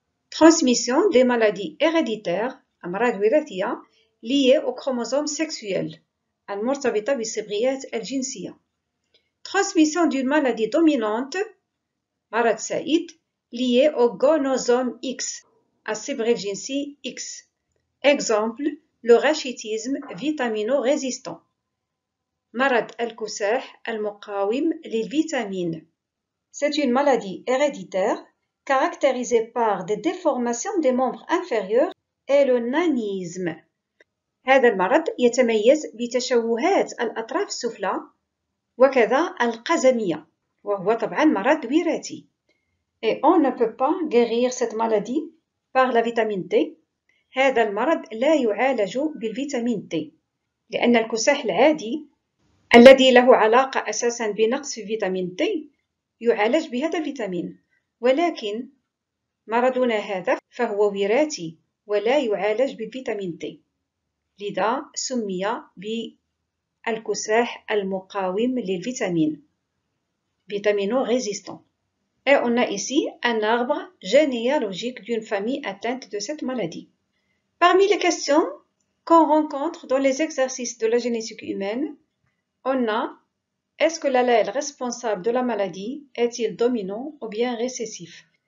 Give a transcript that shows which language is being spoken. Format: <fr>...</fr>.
<fr>Transmission des maladies héréditaires,</fr> <ar>أمراض وراثية,</ar> <fr>liées au chromosome sexuel,</fr> <ar>المرتبطة بالصبغيات الجنسية.</ar> <fr>Transmission d'une maladie dominante,</fr> <ar>مرض سائد,</ar> <fr>liée au gonosome X,</fr> <ar>الصبغ الجنسي X.</ar> <fr>Exemple, le rachitisme vitamino-résistant.</fr> <ar>مرض الكساح المقاوم للفيتامين.</ar> <fr>C'est une maladie héréditaire caractérisée par des déformations des membres inférieurs et le nanisme.</fr> <ar>هذا المرض يتميز بتشوهات الأطراف السفلى وكذا القزمية، وهو طبعا مرض وراثي.</ar> <fr>Et on ne peut pas guérir cette maladie par la vitamine D.</fr> <ar>هذا المرض لا يعالج بالفيتامين D، لأن الكساح العادي الذي له علاقة أساسا بنقص في فيتامين D يعالج بهذا الفيتامين، ولكن مرضنا هذا فهو وراثي ولا يعالج بالفيتامين D، لذا سمي بالكساح المقاوم للفيتامين vitamino-résistant.</ar> <fr>Et on a ici un arbre généalogique d'une famille atteinte de cette maladie. Parmi les questions qu'on rencontre dans les exercices de la génétique humaine, on a: est-ce que l'allèle responsable de la maladie est-il dominant ou bien récessif?</fr>